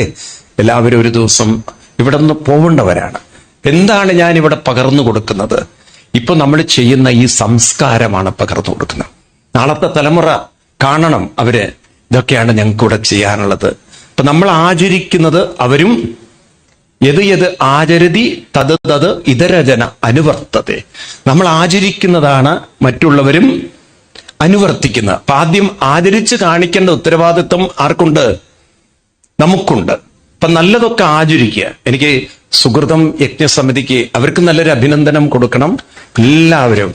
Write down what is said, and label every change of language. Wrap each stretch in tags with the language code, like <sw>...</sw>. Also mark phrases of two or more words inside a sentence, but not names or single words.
<ml>എല്ലാവരും ഒരു ദിവസം ഇവിടെ നിന്ന് പോവേണ്ടവരാണ്. എന്താണ് ഞാൻ ഇവിടെ പകർന്നു കൊടുക്കുന്നത്? ഇപ്പൊ നമ്മൾ ചെയ്യുന്ന ഈ സംസ്കാരമാണ് പകർന്നു കൊടുക്കുന്നത്. നാളത്തെ തലമുറ കാണണം അവര്, ഇതൊക്കെയാണ് ഞങ്ങൾക്ക് ഇവിടെ ചെയ്യാനുള്ളത്. ഇപ്പൊ നമ്മൾ ആചരിക്കുന്നത് അവരും</ml> <sa>യത് ആചരതി തത് തത് ഇതരജന അനുവർത്തതെ.</sa> <ml>നമ്മൾ ആചരിക്കുന്നതാണ് മറ്റുള്ളവരും അനുവർത്തിക്കുന്നത്. അപ്പൊ ആദ്യം ആചരിച്ച് കാണിക്കേണ്ട ഉത്തരവാദിത്വം ആർക്കുണ്ട്? നമുക്കുണ്ട്. അപ്പൊ നല്ലതൊക്കെ ആചരിക്കുക. എനിക്ക് സുഹൃതം യജ്ഞസമിതിക്ക് അവർക്ക് നല്ലൊരു അഭിനന്ദനം കൊടുക്കണം എല്ലാവരും.</ml>